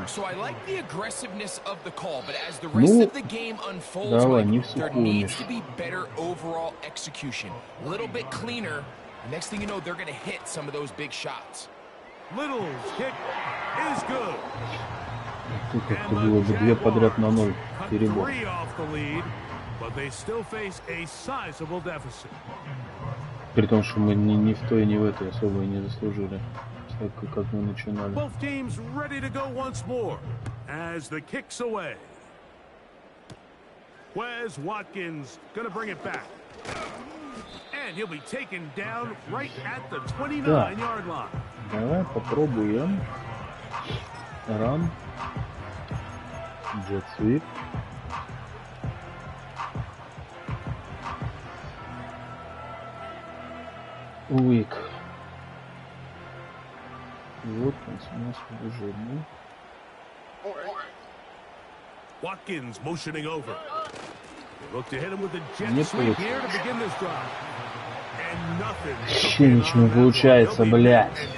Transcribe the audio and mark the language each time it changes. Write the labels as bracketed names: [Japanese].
[English] So I like the aggressiveness of the call, but as the rest of the game unfolds, there needs to be better overall execution. A little bit cleaner. Next thing you know, they're going to hit some of those big shots. Little's kick is good. [Russian] Тут как-то было бы 2 подряд на 0 перебор. [English] 3 off the lead, but they still face a sizable deficit. [Russian] При том, что мы ни в той, ни в этой особо и не заслужили, как мы начинали. [English] Both teams ready to go once more as the kick's away. Wes Watkins gonna bring it back. And he'll be taken down right at the 29-yard line. [Russian] Давай попробуем. Ран. Джет свип. Уик. Вот у нас уже, ну. [English] Watkins motioning over. They look to hit him with a jet sweep here to begin this drive. And nothing. [Russian] Вообще ничего не получается, блядь.